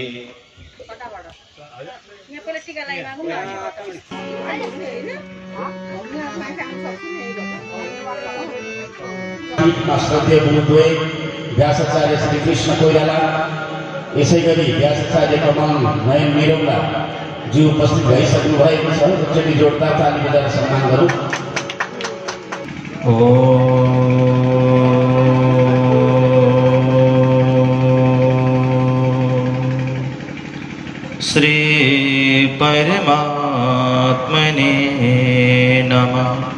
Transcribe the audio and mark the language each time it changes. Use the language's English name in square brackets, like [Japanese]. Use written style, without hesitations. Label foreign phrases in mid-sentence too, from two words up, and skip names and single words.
[Nepali] श्रद्धेय गुरुद्वय व्यासाचार्य श्री कृष्ण कोइराला यसैगरी व्यासाचार्य कमल नयन निरौला जी उपस्थित भइसक्नु भएको छ। एकचोटि जोडदार ताली बजाएर सम्मान गरौँ। [Sanskrit] श्री परमात्मने नमः।